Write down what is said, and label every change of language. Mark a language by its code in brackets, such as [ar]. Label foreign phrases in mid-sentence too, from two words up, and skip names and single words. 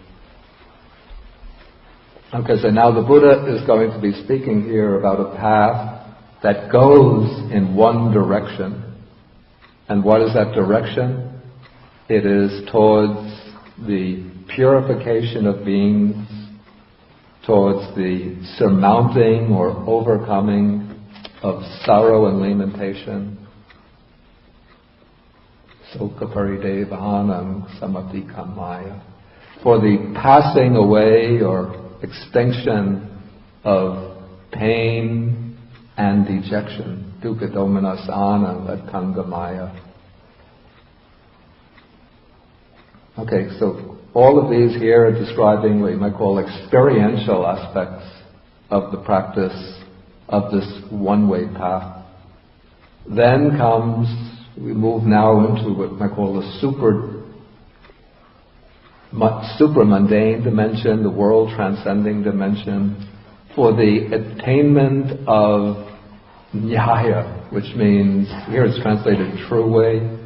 [en] Okay, so now the Buddha is going to be speaking here about a path that goes in one direction. And what is that direction? It is towards the purification of beings, towards the surmounting or overcoming of sorrow and lamentation. [pi] Sokha paridevahanam samatikamaya. [en] For the passing away or extinction of pain and dejection. [pi] Dukkha domanasana atkangamaya. [en] Okay, so all of these here are describing what you might call experiential aspects of the practice of this one-way path. Then comes, we move now into what I call the supramundane dimension, the world transcending dimension, for the attainment of Nyaya, which means, here it's translated true way.